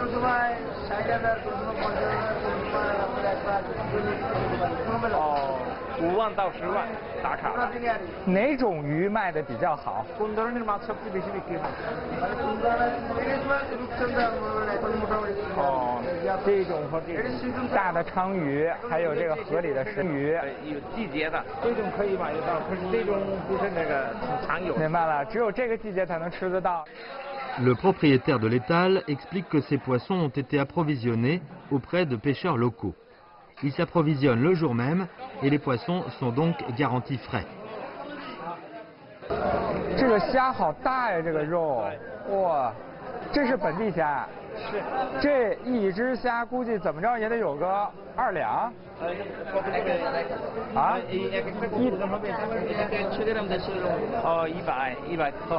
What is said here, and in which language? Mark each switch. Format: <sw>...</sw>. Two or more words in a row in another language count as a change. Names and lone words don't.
<zh>哦， 5万到10万打卡。哪种鱼卖的比较好？</zh> <bn>কোন ধরনের মাছ সবচেয়ে বেশি বিক্রি হয়？</bn> <zh>哦，这种和这种大的鲳鱼，还有这个河里的石鱼，有季节的，这种可以买得到，可是这种不是那个挺常有。明白了，只有这个季节才能吃得到。</zh> <fr>Le propriétaire de l'étal explique que ces poissons ont été approvisionnés auprès de pêcheurs locaux. Ils s'approvisionnent le jour même et les poissons sont donc garantis frais.</fr> <zh>这个虾好大呀，这个肉，哇，这是本地虾。是。这一只虾估计怎么着也得有个2两。啊？100克。</zh>